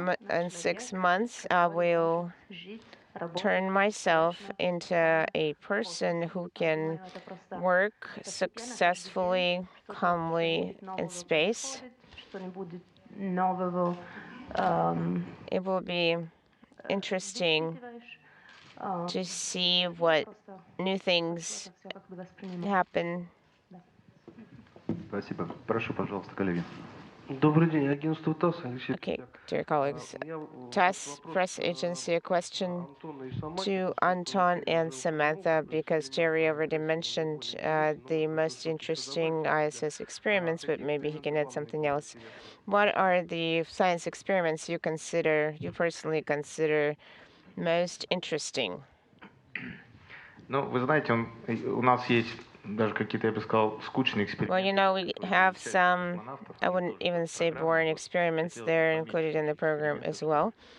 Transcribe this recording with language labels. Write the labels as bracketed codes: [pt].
[en] In 6 months, I will turn myself into a person who can work successfully, calmly in space. It will be interesting to see what new things happen. [ru] Спасибо. Прошу, пожалуйста, коллеги. Добрый день, агентство ТАСС. [en] Okay, dear colleagues, TASS Press Agency, a question to Anton and Samantha, because Jerry already mentioned the most interesting ISS experiments, but maybe he can add something else. What are the science experiments you personally consider most interesting? [ru] Ну, вы знаете, у нас есть даже какие-то, я бы сказал, скучные эксперименты. [en] Well, we have some, I wouldn't even say boring experiments. They're included in the program as well.